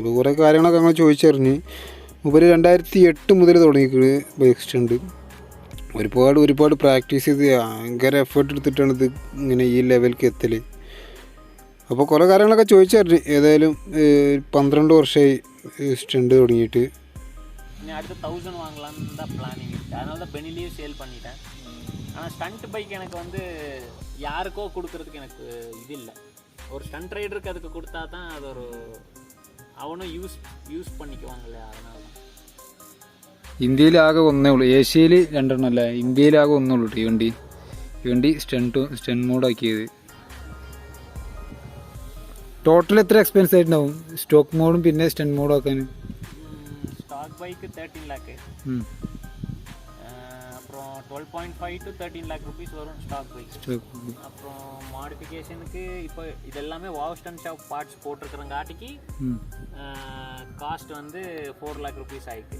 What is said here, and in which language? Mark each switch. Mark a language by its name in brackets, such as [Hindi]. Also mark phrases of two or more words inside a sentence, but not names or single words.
[Malayalam] അപ്പോൾ കുറേ കാര്യങ്ങളൊക്കെ ഞങ്ങൾ ചോദിച്ചറിഞ്ഞ്. ഉപരി 2008 മുതൽ തുടങ്ങിയിരിക്കുന്നത് [English] bike stunt. [Malayalam] ഒരുപാട് പ്രാക്ടീസ് ചെയ്ത് ഭയങ്കര എഫേർട്ട് എടുത്തിട്ടാണ് ഇത് ഇങ്ങനെ ഈ ലെവലിലേക്ക് എത്തൽ. അപ്പോൾ കുറേ കാര്യങ്ങളൊക്കെ ചോദിച്ചറിഞ്ഞ്. ഏതായാലും 12 വർഷമായി സ്റ്റണ്ട് தொடங்கிட்டு. [Tamil] அடுத்து 1000 வாங்கலாம்னு தான் பிளானிங் இருக்குது. அதனால தான் பெனிலியும் சேல் பண்ணிட்டேன். ஆனால் [English] stunt bike [Tamil] எனக்கு வந்து யாருக்கோ கொடுக்கறதுக்கு எனக்கு இது இல்லை. ஒரு [English] stunt rider [Tamil] அதுக்கு கொடுத்தா தான் அது ஒரு அவனும் யூஸ் பண்ணிக்குவாங்க இல்லையா, அதனால தான். [Malayalam] ഇന്ത്യയിലാകെ ഒന്നേ ഉള്ളൂ, ഏഷ്യയിൽ 2 അല്ല, ഇന്ത്യയിലാകെ ഒന്നേ ഉള്ളൂ ഈ വണ്ടി സ്റ്റണ്ട് മോഡാക്കിയത്. ടോട്ടൽ എത്ര എക്സ്പെൻസ് ആയിട്ടുണ്ടാവും സ്റ്റോക്ക് മോഡും പിന്നെ സ്റ്റണ്ട് മോഡും ആക്കാൻ? [English] stock bike [Tamil] 13 லேக்கு, அப்புறம் [English] 12.5 to 13 lakh rupees [Tamil] வரும் [English] stock bike. [Tamil] அப்புறம் மாடிஃபிகேஷனுக்கு இப்போ இதெல்லாமே வாவ் [English] stun shop parts [Tamil] போட்டிருக்கிறங்காட்டிக்கு காஸ்ட் வந்து [English] 4 lakh rupees [Tamil] ஆயிருக்கு.